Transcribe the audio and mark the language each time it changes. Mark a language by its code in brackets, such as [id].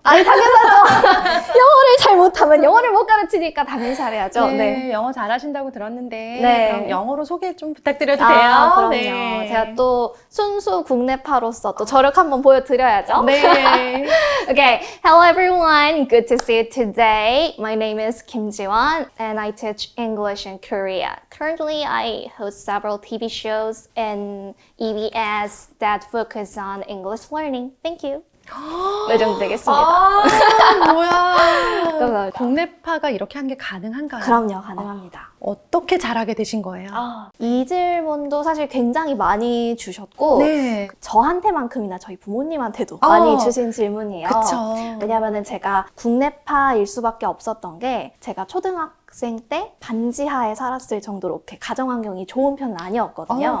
[ko] 아니, 당연하죠. 영어를 잘 못하면 영어를 못 가르치니까 당연히 잘해야죠. 네, 영어 잘하시다고 들었는데 네. 그럼 영어로 소개 좀 부탁드려도 돼요? 그럼요. 네. 제가 또 순수 국내파로서 또 저력 한번 보여드려야죠. 네. [en] Okay, hello everyone. Good to see you today. My name is Kim Ji-won and I teach English in Korea. Currently, I host several TV shows in EBS that focus on English learning. Thank you. [ko] 이 정도 되겠습니다. 뭐야. 감사합니다. 국내파가 이렇게 한 게 가능한가요? 그럼요, 가능합니다. 어떻게 잘하게 되신 거예요? 이 질문도 사실 굉장히 많이 주셨고 네. 저한테만큼이나 저희 부모님한테도 많이 주신 질문이에요. 그쵸. 왜냐하면 제가 국내파일 수밖에 없었던 게 제가 초등학생 때 반지하에 살았을 정도로 이렇게 가정환경이 좋은 편은 아니었거든요.